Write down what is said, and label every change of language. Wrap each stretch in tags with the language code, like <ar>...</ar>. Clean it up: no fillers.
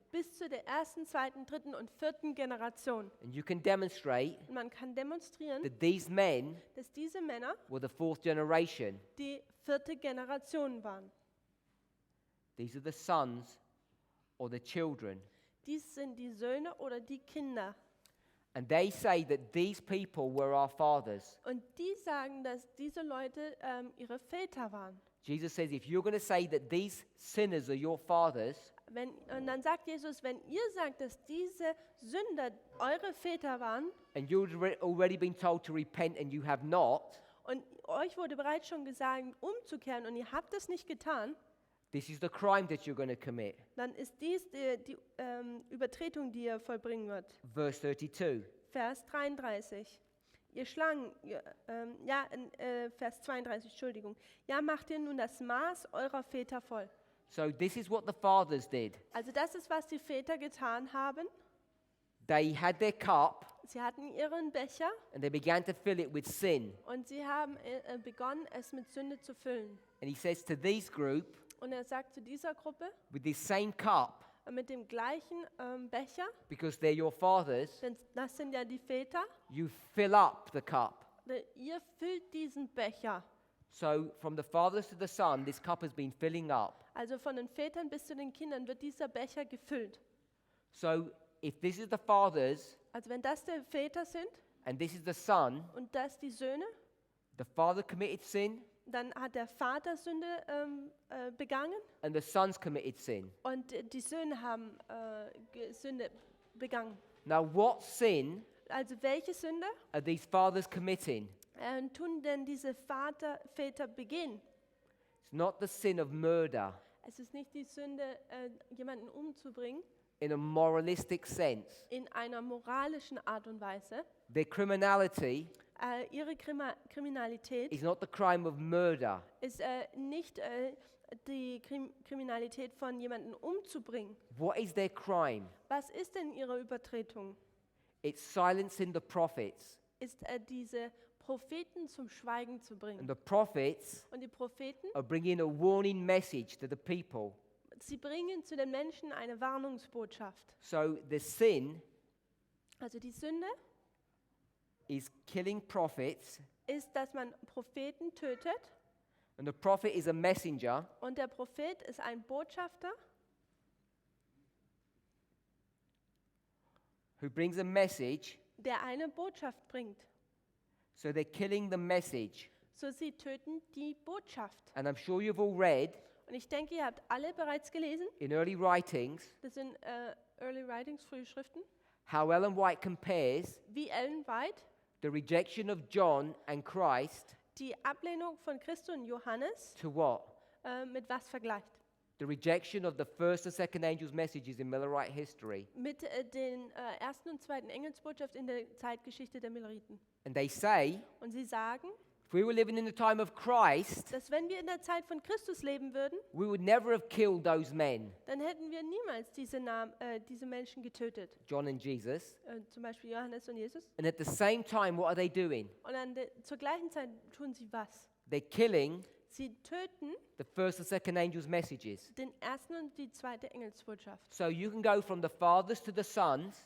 <de>bis zu der ersten, zweiten, dritten und vierten Generation.</de> <en>And you can demonstrate</en> <de>Und man kann demonstrieren,</de> <en>that these men</en> <de>dass diese Männer</de> <en>were the fourth generation.</en> <de>die vierte Generation waren.</de> <en>These are the sons or the children.</en> <de>Dies sind die Söhne oder die Kinder.</de> <en>And they say that these people were our fathers.</en> <de>Und die sagen, dass diese Leute ihre Väter waren.</de> <en>Jesus says, if you're going to say that these sinners are your fathers,</en> <de>Und dann sagt Jesus, wenn ihr sagt, dass diese Sünder eure Väter waren</de> <en>and you've already been told to repent and you have not,</en> <de>und euch wurde bereits schon gesagt, umzukehren und ihr habt es nicht getan,</de> <en>this is the crime that you're going to commit.</en> <de>dann ist dies die Übertretung, die ihr vollbringen wird.</de> <en>Verse 32.</en> <de>Vers 33. Ihr Schlangen, Vers 32, Entschuldigung. Ja, macht ihr nun das Maß eurer Väter voll.</de> <en>So this is what the fathers did.</en> <de>Also das ist, was die Väter getan haben.</de> <en>They had their cup</en> <de>Sie hatten ihren Becher</de> <en>and they began to fill it with sin.</en> <de>und sie haben begonnen, es mit Sünde zu füllen.</de> <en>And he says to this group,</en> <de>Und er sagt zu dieser Gruppe,</de> <en>with this same cup,</en> <de>mit dem gleichen Becher,</de> <en>because they're your fathers,</en> <de>denn das sind ja die Väter,</de> <en>you fill up the cup.</en> <de>ihr füllt diesen Becher.</de> <en>So from the fathers to the son, this cup has been filling up.</en> <de>Also von den Vätern bis zu den Kindern wird dieser Becher gefüllt.</de> <en>So if this is the fathers</en> <de>Also wenn das die Väter sind</de> <en>and this is the son,</en> <de>und das die Söhne,</de> <en>the father committed sin</en> <de>dann hat der Vater Sünde begangen</de> <en>and the sons committed sin.</en> <de>und die Söhne haben Sünde begangen.</de> <en>Now what sin</en> <de>Also welche Sünde</de> <en>are these fathers committing?</en> <de>tun denn diese Väter begehen?</de> <en>It's not the sin of murder</en> <de>Es ist nicht die Sünde, jemanden umzubringen,</de> <en>in a moralistic sense.</en> <de>in einer moralischen Art und Weise.</de> <en>Their criminality</en> <de>Ihre Kriminalität</de> <en>is not the crime of murder.</en> <de>ist nicht die Kriminalität von jemanden umzubringen.</de> <en>What is their crime?</en> <de>Was ist denn ihre Übertretung?</de> <en>It's silencing the prophets.</en> <de>Ist diese Propheten zum Schweigen zu</de> <en>And</en> <de>bringen.</de> <en>the prophets</en> <de>Und die Propheten,</de> <en>are bringing a warning message to the people.</en> <de>sie bringen zu den Menschen eine Warnungsbotschaft.</de> <en>So the sin</en> <de>Also die Sünde</de> <en>is killing prophets,</en> <de>ist, dass man Propheten tötet.</de> <en>and the prophet is a messenger</en> <de>Und der Prophet ist ein Botschafter,</de> <en>who brings a message.</en> <de>der eine Botschaft bringt.</de> <en>So they're killing the message.</en> <de>So sie töten die Botschaft.</de> <en>And I'm sure you've all read</en> <de>Und ich denke, ihr habt alle bereits gelesen,</de> <en>in early writings</en> <de>das sind Early Writings, frühe Schriften,</de> <en>how Ellen White compares</en> <de>wie Ellen White</de> <en>the rejection of John and Christ</en> <de>die Ablehnung von Christus und Johannes</de> <en>to what?</en> <de>mit was vergleicht.</de> <en>The rejection of the first and second angels' messages in Millerite history.</en> <de>Mit den ersten und zweiten Engelsbotschaft in der Zeitgeschichte der Milleriten.</de> <en>And they say,</en> <de>Und sie sagen,</de> <en>if we were living in the time of Christ,</en> <de>dass wenn wir in der Zeit von Christus leben würden,</de> <en>we would never have killed those men,</en> <de>dann hätten wir niemals diese Menschen getötet.</de> <en>John and Jesus.</en> <de>Zum Beispiel Johannes und Jesus.</de> <en>And at the same time, what are they doing?</en> <de>Und zur gleichen Zeit tun sie was?</de> <en>They're killing</en> <de>Sie töten</de> <en>the first and second angels' messages.</en> <de>den ersten und die zweite Engelsbotschaft.</de> <en>So you can go from the fathers to the sons,</en>